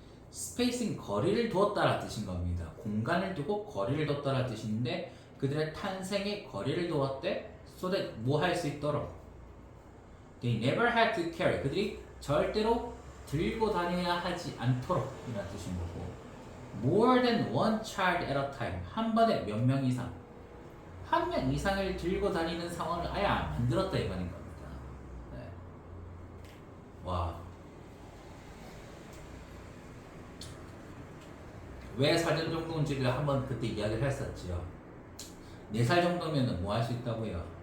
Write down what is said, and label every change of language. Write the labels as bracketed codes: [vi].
[ko] 스페이싱, 거리를 두었다라 뜻인 겁니다. 공간을 두고 거리를 뒀다라 뜻인데 그들의 탄생에 거리를 두었대. [en] so that [ko] 뭐 할 수 있도록? [en] They never had to carry. [ko] 그들이 절대로 들고 다녀야 하지 않도록 이라는 뜻인 거고. [en] More than one child at a time. [ko] 한 번에 몇 명 이상. 한 명 이상을 들고 다니는 상황을 아예 안 만들었다 이 말인 겁니다. 네. 와. 왜 4년 정도인지를 한번 그때 이야기를 했었지요. 4살 정도면 뭐 할 수 있다고요?